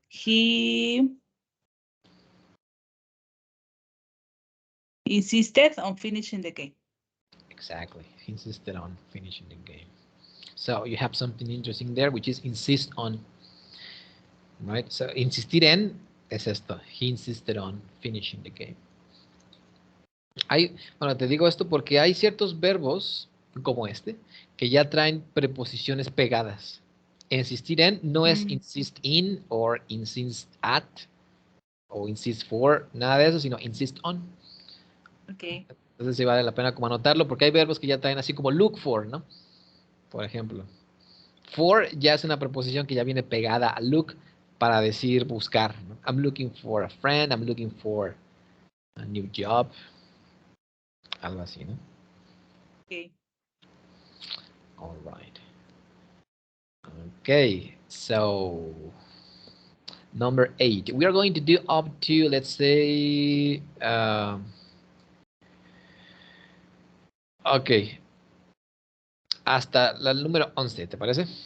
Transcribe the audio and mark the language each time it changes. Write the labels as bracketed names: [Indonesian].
[English] He insisted on finishing the game. Exactly. He insisted on finishing the game. So you have something interesting there, which is insist on. Right? So [Spanish] insistir en es esto. [English] He insisted on finishing the game. [Spanish] Bueno, te digo esto porque hay ciertos verbos como este que ya traen preposiciones pegadas. Insistir en no es insist in or insist at o insist for, nada de eso, sino insist on. [English] Okay. [Spanish] Entonces sí vale la pena como anotarlo porque hay verbos que ya traen así como look for, ¿no? Por ejemplo. For ya es una preposición que ya viene pegada a look para decir buscar, ¿no? [English] I'm looking for a friend, I'm looking for a new job. [Spanish] Algo así, ¿no? [English] Okay. All right. Okay, so number 8. We are going to do up to, let's say, ok, [Spanish] hasta el número 11, ¿te parece?